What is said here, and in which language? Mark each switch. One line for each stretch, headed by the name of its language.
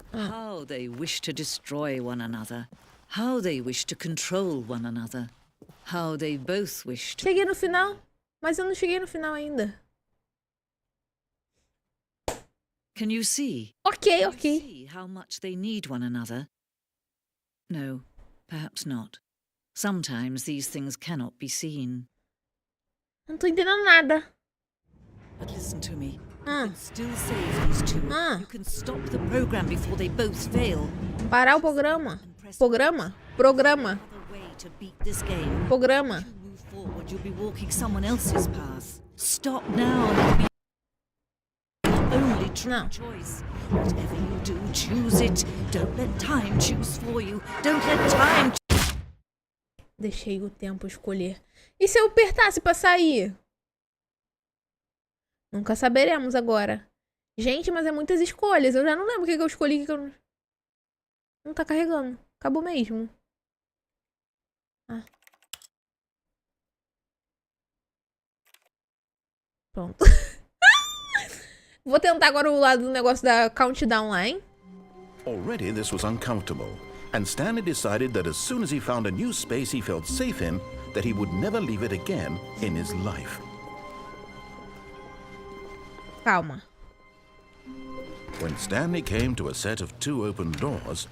English: How they wish to destroy one another. How they wish to control one another. How they both wish to...
Portuguese: Cheguei no final, mas eu não cheguei no final ainda.
English: Can you see? Ok. Can you see how much they need one another? No, perhaps not. Sometimes these things cannot be seen.
Portuguese: Não tô entendendo nada.
English: But listen to me. You can still save these two. You can stop the program before they both fail.
Portuguese: Parar o programa. Programa. Programa.
English: Move forward, you'll be walking someone else's path. Stop now. It'll be your only true choice. Whatever you do, choose it. Don't let time choose for you. Don't let time.
Portuguese: Deixei o tempo escolher. E se eu apertasse pra sair? Nunca saberemos agora. Gente, mas é muitas escolhas. Eu já não lembro o que eu escolhi. Que eu... Não tá carregando. Acabou mesmo. Ah. Pronto. Vou tentar agora o lado do negócio da countdown lá, hein?
English: Already this was uncomfortable, and Stanley decided that as soon as he found a new space he felt safe in, that he would never leave it again in his life.
Portuguese: Calma.
English: When Stanley came to a set of 2 open doors,